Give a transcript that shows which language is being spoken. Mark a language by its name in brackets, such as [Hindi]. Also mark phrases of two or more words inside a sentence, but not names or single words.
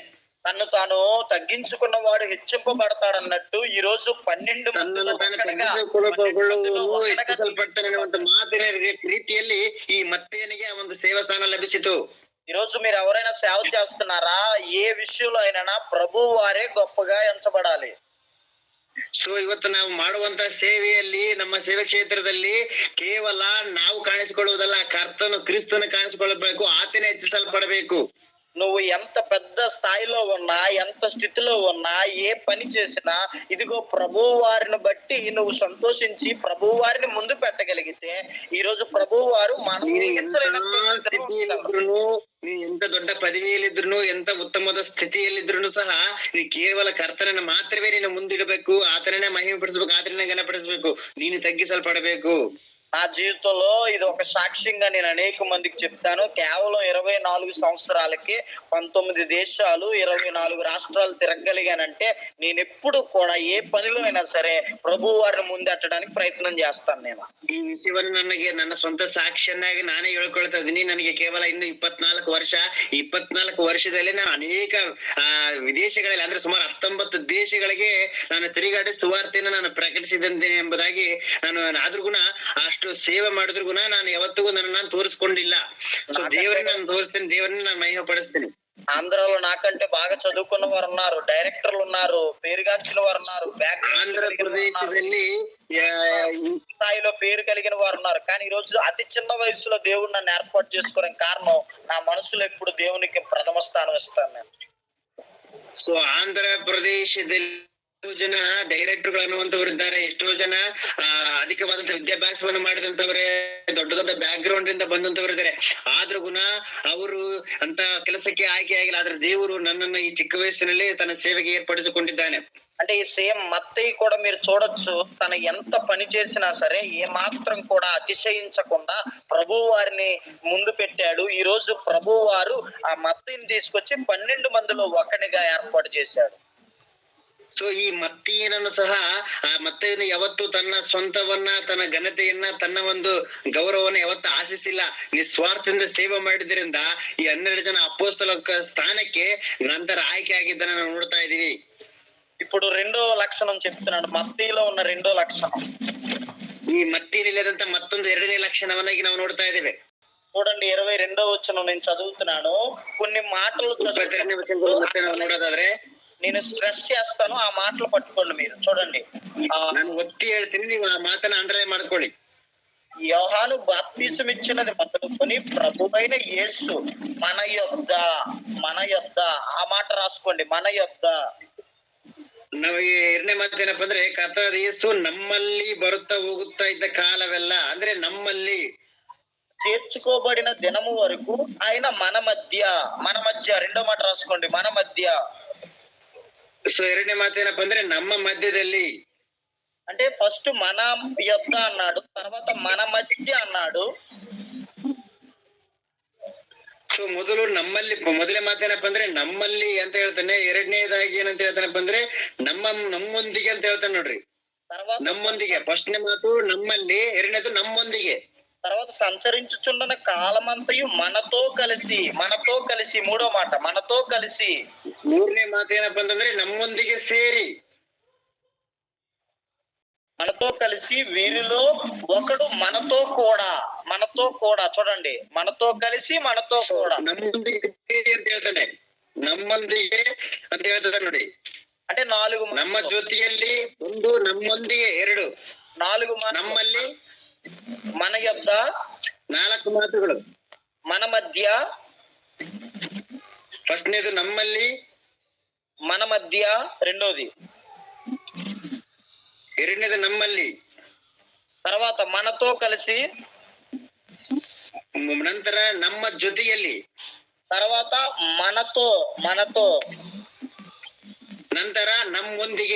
[Telugu] తను తాను తగ్గించుకున్న వాడు హెచ్చింపబడతాడన్నట్టు ఈ రోజు 12 [Kannada] ಮಾತಿನ ರೀತಿಯಲ್ಲಿ ಈ ಮತ್ತೇನಿಗೆ ಒಂದು ಸೇವಾ ಸ್ಥಾನ ಲಭಿಸಿತು. [Telugu] ఈ రోజు మీరు ఎవరైనా సేవ చేస్తున్నారా, ఏ విషయంలో అయినా ప్రభు వారే గొప్పగా ఎంచబడాలి. [Kannada] ಸೊ ಇವತ್ತು ನಾವು ಮಾಡುವಂತ ಸೇವೆಯಲ್ಲಿ, ನಮ್ಮ ಸೇವಾ ಕ್ಷೇತ್ರದಲ್ಲಿ ಕೇವಲ ನಾವು ಕಾಣಿಸಿಕೊಳ್ಳುವುದಲ್ಲ, ಕರ್ತನು ಕ್ರಿಸ್ತನು ಕಾಣಿಸಿಕೊಳ್ಳಬೇಕು, ಆತನೇ ಹೆಚ್ಚಿಸಲ್ಪಡಬೇಕು. [Telugu] నువ్వు ఎంత పెద్ద స్థాయిలో ఉన్నా, ఎంత స్థితిలో ఉన్నా, ఏ పని చేసినా ఇదిగో ప్రభు వారిని బట్టి నువ్వు సంతోషించి ప్రభు వారిని ముందు పెట్టగలిగితే ఈ రోజు ప్రభు వారు [Kannada] ಎಂತ ದೊಡ್ಡ ಪದವಿಯಲ್ಲಿದ್ರು, ಎಂತ ಉತ್ತಮವಾದ ಸ್ಥಿತಿಯಲ್ಲಿದ್ರು ಸಹ ನೀ ಕೇವಲ ಕರ್ತನನ್ನ ಮಾತ್ರವೇ ನೀನು ಮುಂದಿಡಬೇಕು, ಆತನನ್ನೇ ಮಹಿಮೆ ಪಡಿಸ್ಬೇಕು, ಆತನನ್ನೇ ಘನಪಡಿಸ್ಬೇಕು, ನೀನು ತಗ್ಗಿಸಲ್ಪಡಬೇಕು. [Telugu] నా జీవితంలో ఇది ఒక సాక్ష్యంగా నేను అనేక మందికి చెప్తాను. కేవలం 24 సంవత్సరాలకి 19 దేశాలు 24 రాష్ట్రాలు తిరగలిగానంటే నేను ఎప్పుడు కూడా ఏ పనిలో అయినా సరే ప్రభు వారిని ముందెట్టడానికి ప్రయత్నం చేస్తాను. నేను [Kannada] ಈ ವಿಷಯವನ್ನು ನನಗೆ ನನ್ನ ಸ್ವಂತ ಸಾಕ್ಷಿಯನ್ನಾಗಿ ನಾನೇ ಹೇಳ್ಕೊಳ್ತಾ ಇದ್ದೀನಿ. ನನಗೆ ಕೇವಲ ಇನ್ನು 24 ವರ್ಷ. 24 ವರ್ಷದಲ್ಲಿ ನಾನು ಅನೇಕ ವಿದೇಶಗಳಲ್ಲಿ, ಅಂದ್ರೆ ಸುಮಾರು 19 ದೇಶಗಳಿಗೆ ನಾನು ತಿರುಗಾಡಿ ಸುವಾರ್ತೆಯನ್ನು ನಾನು ಪ್ರಕಟಿಸಿದ್ದೇನೆ ಎಂಬುದಾಗಿ ನಾನು ಆದ್ರೂ ಗುಣ ಅಷ್ಟು ಸೇವೆ ಮಾಡಿದ್ರು ಗುಣ ನಾನು ಯಾವತ್ತಿಗೂ ನಾನು ತೋರಿಸ್ಕೊಂಡಿಲ್ಲ. ಸೊ ದೇವರನ್ನ ನಾನು ತೋರಿಸ್ತೇನೆ, ದೇವರನ್ನ ನಾನು ಮಹಿಮೆ ಪಡಿಸ್ತೇನೆ. [Telugu] ఆంధ్రాలో నాకంటే బాగా చదువుకున్న వారు ఉన్నారు, డైరెక్టర్లు ఉన్నారు, పేరుగాంచిన వారు ఉన్నారు, ఆంధ్రప్రదేశ్ స్థాయిలో పేరు కలిగిన వారు ఉన్నారు. కానీ ఈ రోజు అతి చిన్న వయసులో దేవుడు నన్ను ఏర్పాటు చేసుకోవడానికి కారణం నా మనసులో ఎప్పుడు దేవునికి ప్రథమ స్థానం ఇస్తాను నేను. [Kannada] ಸೊ ಆಂಧ್ರಪ್ರದೇಶದಲ್ಲಿ ಎಷ್ಟೋ ಜನ ಡೈರೆಕ್ಟರ್ಗಳು ಅನ್ನುವಂಥವ್ರು ಇದ್ದಾರೆ, ಎಷ್ಟೋ ಜನ ಅಧಿಕವಾದಂತ ವಿದ್ಯಾಭ್ಯಾಸವನ್ನು ಮಾಡಿದಂತವ್ರೆ, ದೊಡ್ಡ ದೊಡ್ಡ ಬ್ಯಾಕ್ ಗ್ರೌಂಡ್ ಇಂದ ಬಂದಂತವ್ರು ಇದ್ದಾರೆ. ಆದ್ರೂ ಗುಣ ಅವರು ಅಂತ ಕೆಲಸಕ್ಕೆ ಆಯ್ಕೆ ಆಗಿಲ್ಲ. ಆದ್ರೆ ದೇವರು ನನ್ನನ್ನು ಈ ಚಿಕ್ಕ ವಯಸ್ಸಿನಲ್ಲಿ ತನ್ನ ಸೇವೆಗೆ ಏರ್ಪಡಿಸಿಕೊಂಡಿದ್ದಾನೆ. [Telugu] అంటే ఈ సేమ్ మత్తయి కూడా మీరు చూడొచ్చు, తను ఎంత పని చేసినా సరే ఏ మాత్రం కూడా అతిశయించకుండా ప్రభు వారిని ముందు పెట్టాడు. ఈ రోజు ప్రభు వారు ఆ మత్తయిని తీసుకొచ్చి 12 మందిలో ఒకనిగా ఏర్పాటు చేశాడు. [Kannada] ಸೊ ಈ ಮತ್ತೀಯನನ್ನು ಸಹ ಆ ಮತ್ತಯ್ಯನು ಯಾವತ್ತು ತನ್ನ ಸ್ವಂತವನ್ನ, ತನ್ನ ಘನತೆಯನ್ನ, ತನ್ನ ಒಂದು ಗೌರವವನ್ನು ಯಾವತ್ತು ಆಶಿಸಿಲ್ಲ. ನಿಸ್ವಾರ್ಥದಿಂದ ಸೇವೆ ಮಾಡಿದ್ರಿಂದ ಈ 12 ಜನ ಅಪೊಸ್ತಲ ಸ್ಥಾನಕ್ಕೆ ನಂತರ ಆಯ್ಕೆ ಆಗಿದ್ದನ್ನ ನಾವು ನೋಡ್ತಾ ಇದೀವಿ. [Telugu] ఇప్పుడు రెండో లక్షణం చెప్తున్నాడు, మత్తయిలో ఉన్న రెండో లక్షణం. [Kannada] ಈ ಮತ್ತಿಯಲ್ಲಿಲ್ಲದಂತ ಮತ್ತೊಂದು 2ನೇ ಲಕ್ಷಣವನ್ನಾಗಿ ನಾವು ನೋಡ್ತಾ ಇದ್ದೇವೆ. [Telugu] చూడండి 22వ వచనం నేను చదువుతున్నాను. కొన్ని మాటలు [Kannada] 22ನೇ ವಚನದಲ್ಲಿ ಮತ್ತೆ ನಾವು ನೋಡೋದಾದ್ರೆ [Telugu] నేను స్ట్రెస్ చేస్తాను, ఆ మాటలు పట్టుకోండి మీరు. చూడండి, [Kannada] ನಾನು ಒತ್ತಿ ಹೇಳ್ತೀನಿ, ನೀವು ಆ ಮಾತನ್ನ ಅಂಡರ್ಲೈನ್ ಮಾಡ್ಕೊಳ್ಳಿ. [Telugu] యోహాను బాప్తిసం ఇచ్చినది మొదలుకొని ప్రభువైన యేసు మన యొద్ద ఆ మాట రాసుకోండి, మన యొద్ద. [Kannada] ನಾವು 2ನೇ ಮಾತು ಏನಪ್ಪಾ ಅಂದ್ರೆ, ಕರ್ತನಾದ ಯೇಸು ನಮ್ಮಲ್ಲಿ ಬರುತ್ತಾ ಹೋಗುತ್ತಾ ಇದ್ದ ಕಾಲವೆಲ್ಲ, ಅಂದ್ರೆ ನಮ್ಮಲ್ಲಿ [Telugu] చేర్చుకోబడిన దినము వరకు ఆయన మన మధ్య. రెండో మాట రాసుకోండి, మన మధ్య. [Kannada] ಸೊ 2ನೇ ಮಾತು ಏನಪ್ಪಾ ಅಂದ್ರೆ, ನಮ್ಮ ಮಧ್ಯದಲ್ಲಿ. [Telugu] అంటే ఫస్ట్ మన యొద్ద అన్నాడు, తర్వాత మన మధ్య అన్నాడు. [Kannada] ಸೊ ಮೊದಲು ನಮ್ಮಲ್ಲಿ, ಮೊದಲೇ ಮಾತೇನಪ್ಪ ಅಂದ್ರೆ ನಮ್ಮಲ್ಲಿ ಅಂತ ಹೇಳ್ತಾನೆ. 2ನೇದಾಗಿ ಏನಂತ ಹೇಳ್ತಾನಪ್ಪ ಅಂದ್ರೆ ನಮ್ಮೊಂದಿಗೆ ಅಂತ ಹೇಳ್ತಾನೆ ನೋಡ್ರಿ. [Telugu] తర్వాత [Kannada] ನಮ್ಮೊಂದಿಗೆ. ಫಸ್ಟ್ನೇ ಮಾತು ನಮ್ಮಲ್ಲಿ, 2ನೇದು ನಮ್ಮೊಂದಿಗೆ. [Telugu] తర్వాత సంచరించుచున్న కాలమంతయు మనతో కలిసి. మూడో మాట మనతో కలిసి. [Kannada] 3ನೇ ಮಾತು ಏನಪ್ಪ ಅಂತಂದ್ರೆ ನಮ್ಮೊಂದಿಗೆ ಸೇರಿ. [Telugu] మనతో కలిసి వీరిలో ఒకడు మనతో కూడా. చూడండి, మనతో కలిసి మనతో కూడా. [Kannada] ನಮ್ಮೊಂದಿಗೆ ಸೇರಿ ಅಂತ ಹೇಳ್ತಾನೆ, ನಮ್ಮೊಂದಿಗೆ ಅಂತ ಹೇಳ್ತಾನೆ ನೋಡಿ. [Telugu] అంటే 4 [Kannada] ನಮ್ಮ ಜೊತೆಯಲ್ಲಿ 1, ನಮ್ಮೊಂದಿಗೆ 2, 4 ನಮ್ಮಲ್ಲಿ, [Telugu] మన యొద్ద [Kannada] 4 ಮಾತುಗಳು. [Telugu] మన మధ్య, [Kannada] ಫಸ್ಟ್ನೇದು ನಮ್ಮಲ್ಲಿ, [Telugu] మన మధ్య రెండోది, [Kannada] 2ನೇದು ನಮ್ಮಲ್ಲಿ, [Telugu] తర్వాత మనతో కలిసి, [Kannada] ನಂತರ ನಮ್ಮ ಜೊತೆಯಲ್ಲಿ, [Telugu] తర్వాత మనతో, [Kannada] ನಂತರ ನಮ್ಮೊಂದಿಗೆ.